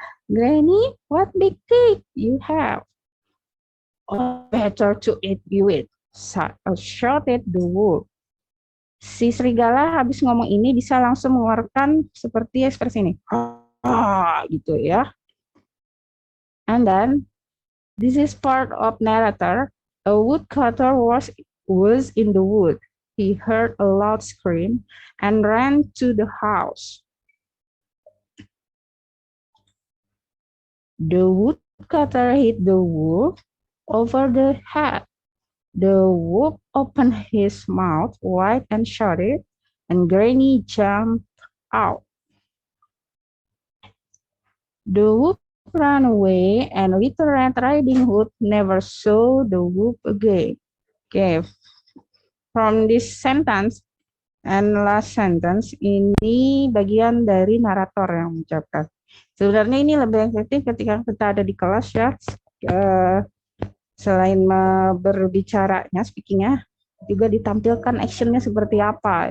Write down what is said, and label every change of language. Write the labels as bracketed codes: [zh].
[en] Granny, what big teeth you have. All better to eat you with, shouted the wolf. [id] Si serigala habis ngomong ini bisa langsung mengeluarkan seperti ekspresi ini. Gitu ya. [en] And then, this is part of narrator. A woodcutter was in the wood. He heard a loud scream and ran to the house. The woodcutter hit the wolf over the head. The wolf opened his mouth wide and shouted, and Granny jumped out. The wolf ran away, and Little Red Riding Hood never saw the wolf again. Okay, from this sentence and last sentence, [id] ini bagian dari narator yang mengucapkan. Sebenarnya ini lebih efektif ketika kita ada di kelas ya. Selain berbicaranya, speakingnya, juga ditampilkan actionnya seperti apa.